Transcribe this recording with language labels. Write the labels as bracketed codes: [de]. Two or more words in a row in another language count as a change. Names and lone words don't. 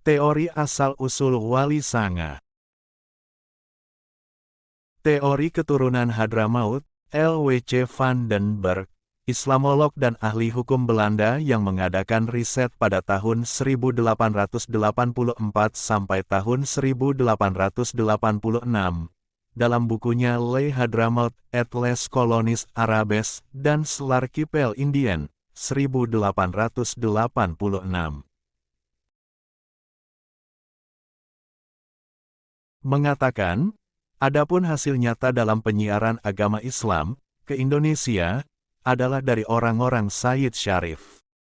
[id] Teori asal-usul Wali Sanga. Teori keturunan Hadramaut, L.W.C. van den Berg, Islamolog dan ahli hukum Belanda yang mengadakan riset pada tahun 1884 sampai tahun 1886. Dalam bukunya Le Hadramaut et les Colonies Arabes dans l'Archipel Indien, 1886. Mengatakan, adapun hasil nyata dalam penyiaran agama Islam ke Indonesia adalah dari orang-orang Sayyid Syarif.